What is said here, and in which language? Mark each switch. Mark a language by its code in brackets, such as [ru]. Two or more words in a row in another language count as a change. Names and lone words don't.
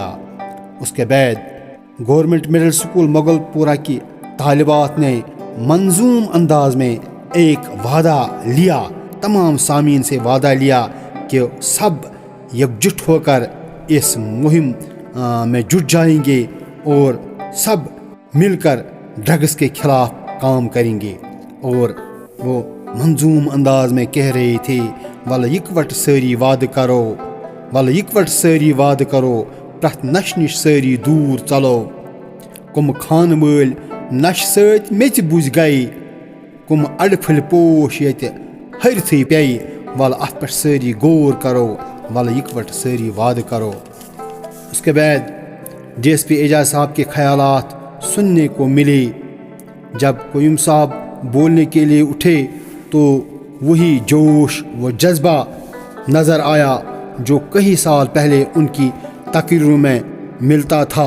[ur] اس کے بعد گورنمنٹ مڈل سکول مغل پورہ کی طالبات نے منظوم انداز میں ایک وعدہ لیا، تمام سامعین سے وعدہ لیا کہ سب یکجٹ ہو کر اس مہم میں جٹ جائیں گے اور سب مل کر ڈرگس کے خلاف کام کریں گے. [ks] اور وہ منظوم انداز میں کہہ رہے تھے وَلہٕ یِکوَٹ سٲری وعدٕ کرو وَلہٕ یِکوَٹ سٲری وعدٕ کرو پرٛٮ۪تھ نشہِ نِش سٲری دوٗر ژَلو. کُم خانہٕ وٲلۍ نشہِ سۭتۍ میٚژِ بُزۍ گٔیہِ کُم اَڑٕ پھٔلۍ پوش ییٚتہِ ۂرتھٕے پیٚیہِ وَلہٕ اَتھ پٮ۪ٹھ سٲری غور کرو وَلہٕ یِکوَٹ سٲری وعدٕ کرو. [ur] اس کے بعد ڈی ایس پی اعجاز صاحب کے خیالات سننے کو ملے. جب قیوم صاحب بولنے کے لیے اٹھے تو وہی جوش و جذبہ نظر آیا جو کئی سال پہلے ان کی تقریروں میں ملتا تھا.